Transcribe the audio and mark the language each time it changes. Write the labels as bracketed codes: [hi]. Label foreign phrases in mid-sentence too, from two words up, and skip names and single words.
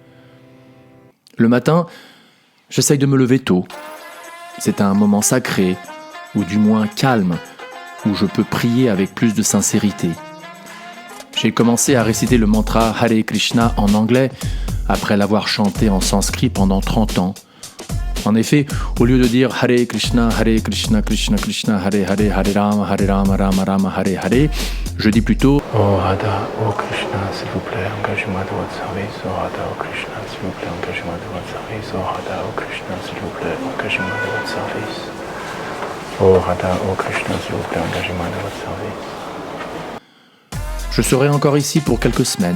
[fr] Le matin, j'essaye de me lever tôt. c'est un moment sacré, ou du moins calme, où je peux prier avec plus de sincérité. J'ai commencé à réciter le mantra Hare Krishna en anglais, après l'avoir chanté en sanskrit pendant 30 ans. En effet, au lieu de dire [sa] हरे कृष्ण, कृष्ण कृष्ण, हरे हरे, हरे राम, राम राम, हरे हरे, [fr] je dis plutôt Oh Radha, oh Krishna, s'il vous plaît, engagez-moi de votre service. Oh Radha, oh Krishna, s'il vous plaît, engagez-moi de votre service. Oh Radha, oh Krishna, s'il vous plaît, engagez-moi de votre service. Oh Radha, oh Krishna, s'il vous plaît, engagez-moi de votre service. Je serai encore ici pour quelques semaines.